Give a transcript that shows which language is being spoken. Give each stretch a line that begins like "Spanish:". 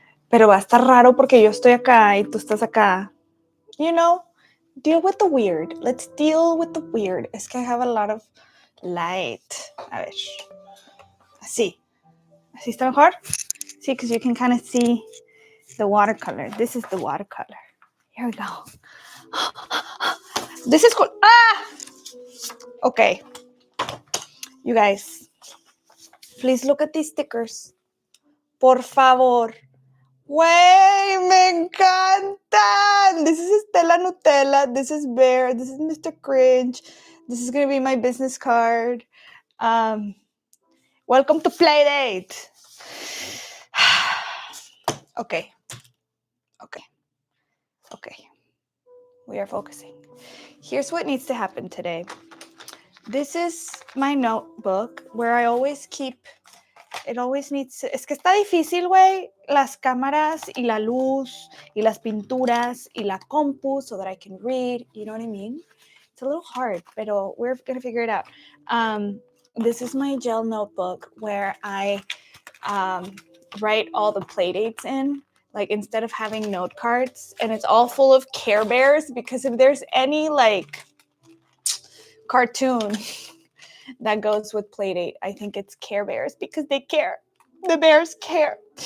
Spanish: Pero va a estar raro porque yo estoy acá y tú estás acá.
English: You know, deal with the weird. Let's deal with the weird.
Spanish: Es que
English: I have a lot of light.
Spanish: A ver. Así. ¿Así está mejor?
English: See, because you can kind of see the watercolor. This is the watercolor. Here we go. This is cool. Ah! Okay. You guys, please look at these stickers.
Spanish: Por favor. Güey, me encantan.
English: This is Estela Nutella. This is Bear. This is Mr. Cringe. This is going to be my business card. Welcome to Playdate. Okay. We are focusing. Here's what needs to happen today. This is my notebook where I always keep... It always needs...
Spanish: Es que está difícil, güey, las cámaras y la luz y las pinturas y la compu
English: so that I can read. You know what I mean? It's a little hard,
Spanish: pero
English: we're going to figure it out. This is my gel notebook where I write all the playdates in. Like, instead of having note cards, and it's all full of Care Bears, because if there's any, like, cartoon that goes with Playdate, I think it's Care Bears, because they care. The bears care.